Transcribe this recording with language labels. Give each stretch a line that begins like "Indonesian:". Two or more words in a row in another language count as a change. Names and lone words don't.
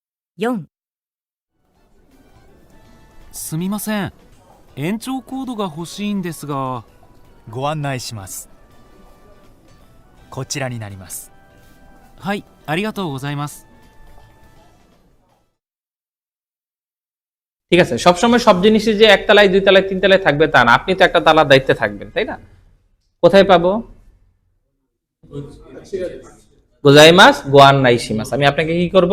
Japanese: 4、すみません。延長コードが欲しいんですが。ご案内します。こちらになります。はい、ありがとうございます。
Bangla: ঠিক আছে, সবসময় সব জিনিসই যে একতলায়, দুই তলায়, তিন তলায় থাকবে তা না। আপনি তো একটা তালার দায়িত্বে থাকবেন, তাই না? কোথায় পাবো?
Japanese: ございます ご案内します,
Bangla: আমি আপনাকে কি করব?